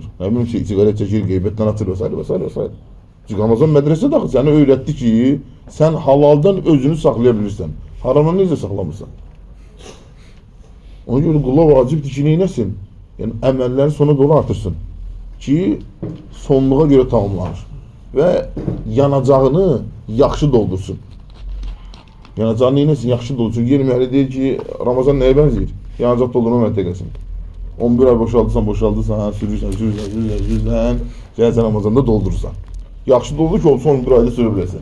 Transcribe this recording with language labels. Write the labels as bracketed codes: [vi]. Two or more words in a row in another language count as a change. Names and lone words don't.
[tr] Ne bileyim sigaret çekir, gıybetten atır vesaire vesaire vesaire. Çünkü Ramazan medrese de seni öğretti ki sen halaldan özünü saklayabilirsen. Haramdan neyse saklamışsan. Ona göre kula vacibdir ki neylesin? [az] Yani əməlləri sona doğru artırsın ki sonluğa göre tamamlanır. Ve yanacağını yaxşı doldursun. Yanacağını neylesin? Yaxşı doldursun. Yeni məhələ deyir ki Ramazan nəyə bənzəyir? Yanacaq doldurma məntəqəsin. 11 ay boşaldırsan, sürürsən. Gəlsən Ramazanda doldurursan. Yaxşı doldur ki, olsa 11 ayda sürə biləsən.